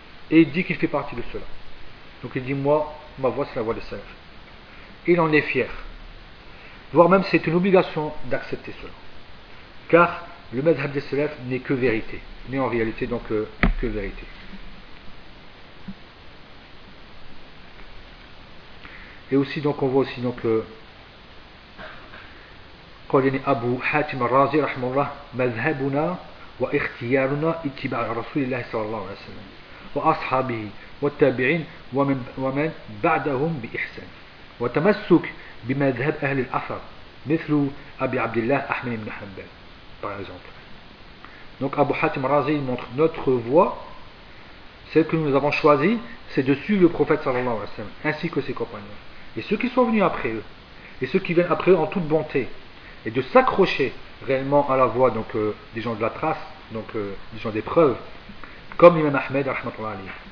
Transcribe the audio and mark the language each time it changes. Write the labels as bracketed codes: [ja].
[fr] Et il dit qu'il fait partie de cela. Donc il dit, moi, ma voix, c'est la voix des salaf. Il en est fier. Voire même, c'est une obligation d'accepter cela. Car le madhhab des salaf n'est que vérité. N'est en réalité donc que vérité. Et aussi, donc on voit aussi donc [ar] قال يعني أبو حاتم الرازي رحمه الله مذهبنا واختيارنا اتباع رسول الله صلى الله عليه وسلم وأصحابه والتابعين ومن بعدهم بإحسان وتمسك بمذهب أهل الأثر مثل أبي عبد الله أحمد بن حنبل [fr] par exemple. Donc Abu Hatim Razi montre notre voie, celle que nous avons choisie, c'est de suivre le prophète [ar] صلى الله عليه وسلم [fr] ainsi que ses compagnons et ceux qui sont venus après eux et ceux qui viennent après eux en toute bonté, et de s'accrocher réellement à la voix des gens de la trace, des gens des preuves, comme l'imam Ahmed, rahmatullah alayhi.